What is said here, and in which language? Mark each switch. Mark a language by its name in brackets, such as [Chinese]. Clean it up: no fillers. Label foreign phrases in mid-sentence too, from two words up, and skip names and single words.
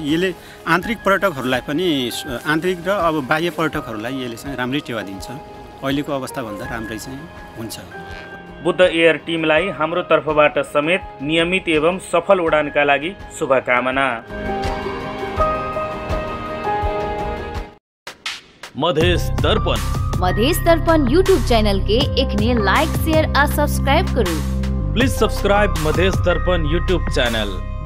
[Nepali] यसले आन्तरिक पर्यटकहरूलाई पनि, आन्तरिक र अब बाह्य पर्यटकहरूलाई यसले चाहिँ राम्रै टेवा दिन्छ। अहिलेको अवस्थाभन्दा राम्रै चाहिँ हुन्छ। बुद्ध एयर टिमलाई हाम्रो तर्फबाट समेत नियमित एवं सफल उडानका लागि शुभकामना। [Maithili] मधेस दर्पण यूट्यूब चैनल के एकने [English] like share [Maithili] आ सब्सक्राइब करू। [English] please subscribe Madhes Darpan YouTube channel.